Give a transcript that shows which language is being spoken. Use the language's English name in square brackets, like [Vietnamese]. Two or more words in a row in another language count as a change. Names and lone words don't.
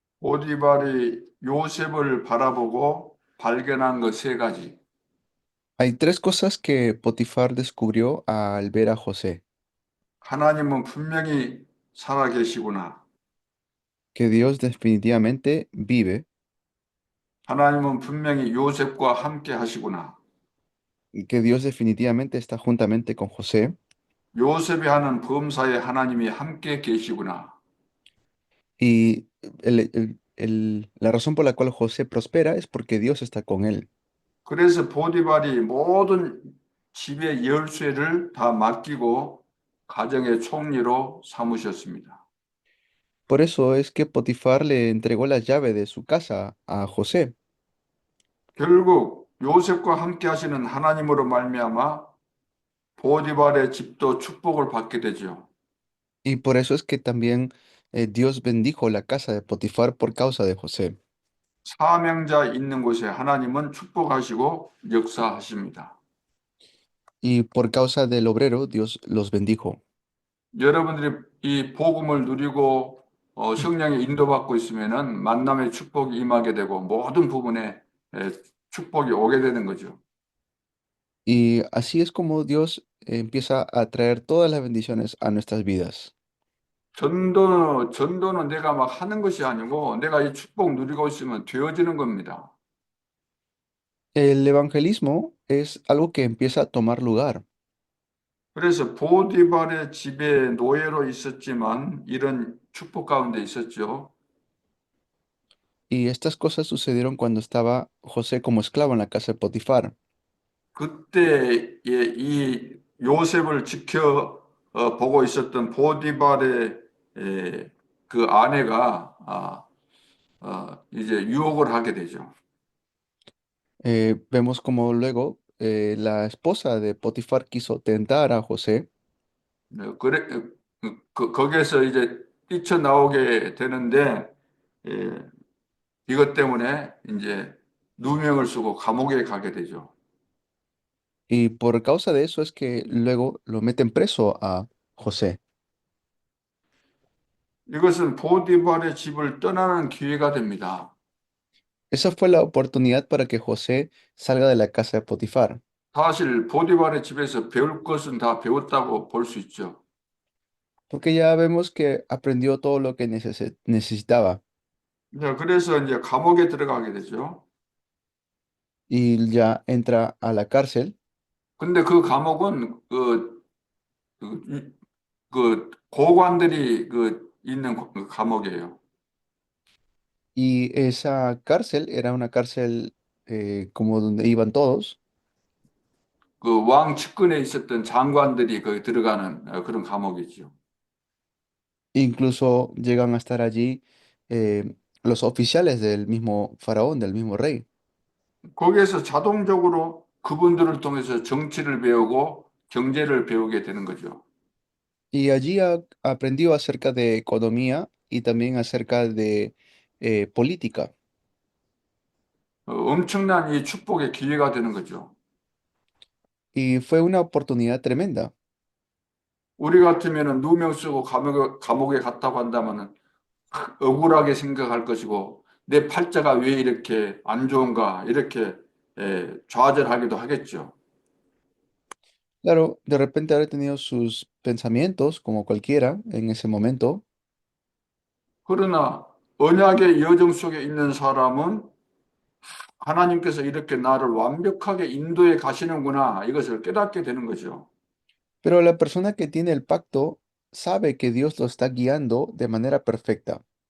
[Korean] 보디발이 요셉을 바라보고 발견한 것 세 가지. [Spanish] Hay tres cosas que Potifar descubrió al ver a José, [Korean] 하나님은 분명히 살아계시구나. [Spanish] que Dios definitivamente vive, [Korean] 하나님은 분명히 요셉과 함께 하시구나. [Spanish] y que Dios definitivamente está juntamente con José, [Korean] 요셉이 하는 범사에 하나님이 함께 계시구나. [Spanish] y la razón por la cual José prospera es porque Dios está con él. [Korean] 그래서 보디발이 모든 집의 열쇠를 다 맡기고 가정의 총리로 삼으셨습니다. [Spanish] Por eso es que Potifar le entregó la llave de su casa a José, [Korean] 결국 요셉과 함께 하시는 하나님으로 말미암아 보디발의 집도 축복을 받게 되죠. [Spanish] y por eso es que también Dios bendijo la casa de Potifar por causa de José, [Korean] 사명자 있는 곳에 하나님은 축복하시고 역사하십니다. [Spanish] y por causa del obrero Dios los bendijo. [Korean] 여러분들이 이 복음을 누리고 성령의 인도받고 있으면은 만남의 축복이 임하게 되고 모든 부분에 에, 축복이 오게 되는 거죠. [Spanish] Y así es como Dios empieza a traer todas las bendiciones a nuestras vidas. [Korean] 전도는 내가 막 하는 것이 아니고 내가 이 축복 누리고 있으면 되어지는 겁니다. [Spanish] El evangelismo es algo que empieza a tomar lugar. [Korean] 그래서 보디발의 집에 노예로 있었지만 이런 축복 가운데 있었죠. [Spanish] Y estas cosas sucedieron cuando estaba José como esclavo en la casa de Potifar. [Korean] 그때 이 요셉을 보고 있었던 보디발의 그 아내가 이제 유혹을 하게 되죠. [Spanish] Vemos como luego la esposa de Potifar quiso tentar a José [Korean] 그래 거기에서 이제 뛰쳐나오게 되는데 예, 이것 때문에 이제 누명을 쓰고 감옥에 가게 되죠. [Spanish] y por causa de eso es que luego lo meten preso a José. [Korean] 이것은 보디발의 집을 떠나는 기회가 됩니다. [Spanish] Esa fue la oportunidad para que José salga de la casa de Potifar. [Korean] 사실 보디발의 집에서 배울 것은 다 배웠다고 볼 수 있죠. [Spanish] Porque ya vemos que aprendió todo lo que necesitaba [Korean] 그래서 이제 감옥에 들어가게 되죠. [Spanish] y ya entra a la cárcel [Korean] 근데 그 감옥은 고관들이 있는 그 감옥이에요. [Spanish] y esa cárcel era una cárcel como donde iban todos. [Korean] 그 왕 측근에 있었던 장관들이 거기 들어가는 그런 감옥이죠. [Spanish] Incluso llegan a estar allí los oficiales del mismo faraón, del mismo rey. [Korean] 거기에서 자동적으로 그분들을 통해서 정치를 배우고 경제를 배우게 되는 거죠. [Spanish] Y allí aprendió acerca de economía y también acerca de política. [Korean] 엄청난 이 축복의 기회가 되는 거죠. [Spanish] Y fue una oportunidad tremenda. [Korean] 우리 같으면은 누명 쓰고 감옥에 갔다고 한다면은 억울하게 생각할 것이고 내 팔자가 왜 이렇게 안 좋은가 이렇게 좌절하기도 하겠죠. [Spanish] Claro, de repente habrá tenido sus pensamientos, como cualquiera, en ese momento, [Korean] 그러나 언약의 여정 속에 있는 사람은 하나님께서 이렇게 나를 완벽하게 인도해 가시는구나 이것을 깨닫게 되는 거죠. [Spanish] pero la persona que tiene el pacto sabe que Dios lo está guiando de manera perfecta.